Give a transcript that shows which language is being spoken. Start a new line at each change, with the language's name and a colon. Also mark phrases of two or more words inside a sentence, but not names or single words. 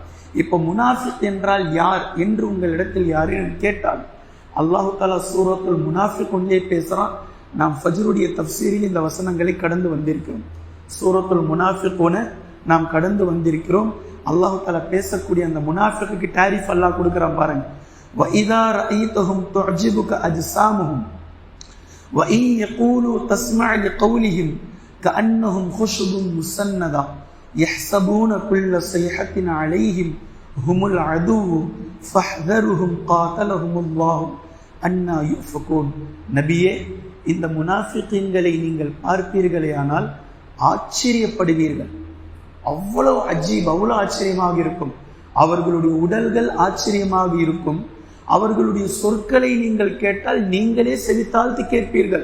Tamil: இப்போ முனாஃபிக் என்றால் யார் என்று உங்களிடத்தில் யாரேனும் கேட்டால் அல்லாஹு தாலா சூரத்துல் முனாஃபிக் ஒன்றே பேசுறான். நாம் ஃபஜ்ருடைய தஃப்சீரில் இந்த வசனங்களை கடந்து வந்திருக்கிறோம். சூரத்துல் முனாஃபிகூன நாம் கடந்து வந்திருக்கிறோம். அல்லாஹு தாலா பேசக்கூடிய அந்த முனாஃபிக்கு டாரிஃப் அல்லாஹ் கொடுக்குறான் பாருங்க.
Arabic: وَإِذَا رَأَيْتَهُمْ تُعْجِبُكَ أَجْسَامُهُمْ وَإِنْ يَقُولُوا تَسْمَعْ لِقَوْلِهِمْ كَأَنَّهُمْ خُشُبٌ مُسَنَّدَةٌ يَحْسَبُونَ كُلَّ صَيْحَةٍ عَلَيْهِمْ هُمُ الْعَدُوُّ فَاحْذَرْهُمْ قَاتَلَهُمُ اللَّهُ أَنَّى يُؤْفَكُونَ.
Tamil: நபியே, இந்த முனாஃபிகீன்களை நீங்கள் பார்ப்பீர்களேயானால் ஆச்சரியப்படுவீர்கள். அவ்வளவு அஜீப், அவ்வளவு ஆச்சரியமாக இருக்கும். அவர்களுடைய உடல்கள் ஆச்சரியமாக இருக்கும். அவர்களுடைய சொற்களை நீங்கள் கேட்டால் நீங்களே செவித்தாழ்த்தி கேட்பீர்கள்.